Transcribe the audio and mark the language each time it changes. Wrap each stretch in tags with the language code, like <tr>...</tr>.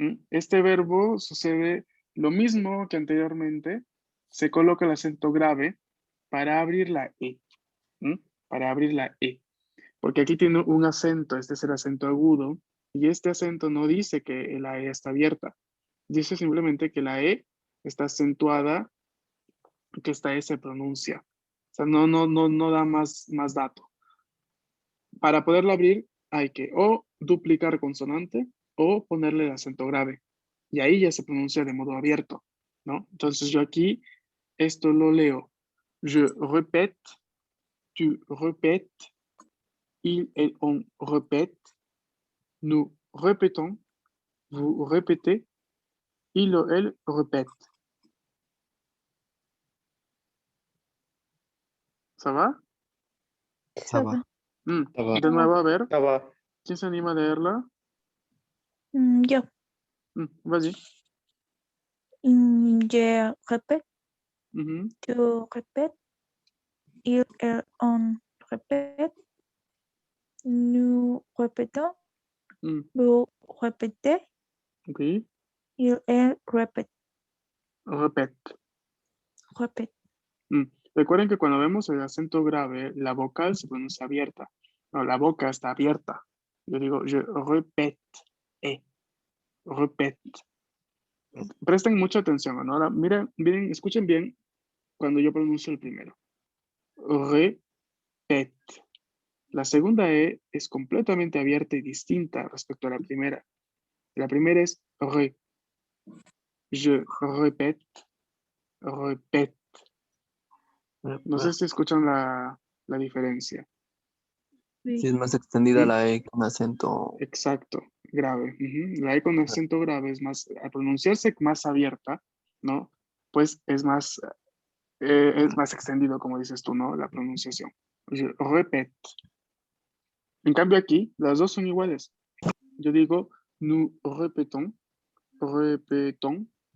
<es>Este verbo sucede lo mismo que anteriormente, se coloca el acento grave para abrir la E, para abrir la E, porque aquí tiene un acento, este es el acento agudo, y este acento no dice que la E está abierta, dice simplemente que la E está acentuada, que esta E se pronuncia, o sea, no da más dato. Para poderla abrir hay que o duplicar consonante o ponerle el acento grave. Y ahí ya se pronuncia de modo abierto, ¿no? Entonces yo aquí esto lo leo.</es> <fr>Je répète, tu répètes, il et on répète, nous répétons, vous répétez, il ou elle répète. ¿Ça va? Ça va. Ça va.</fr> <es>De nuevo, a ver,</es> <fr>Ça va.</fr> <es>¿quién se anima a leerla? Yo.</es> <fr>Vas-y. Je répète, Mhm. tu répètes, il, elle, on répète, nous répétons, Mm, vous répétez, Ok. il, elle répète, Répète. répète.</fr> <es>Recuerden que cuando vemos el acento grave, la vocal se pronuncia abierta. No, la boca está abierta. Yo digo,</es> <fr>je répète, répète.</fr> <es>Presten mucha atención, ¿no? Ahora, miren, escuchen bien cuando yo pronuncio el primero. Répète. La segunda E es completamente abierta y distinta respecto a la primera. La primera es ré.</es> <fr>Je répète, répète.</fr> <es>No sé si escuchan la diferencia. Sí, es más extendida la E con acento. Exacto, grave. La E con acento grave es más, al pronunciarse más abierta, ¿no? Pues es más extendido, como dices tú, ¿no? La pronunciación.</es> <fr>Je répète.</fr> <es>En cambio aquí, las dos son iguales. Yo digo,</es> <fr>nous répétons, répétons,</fr>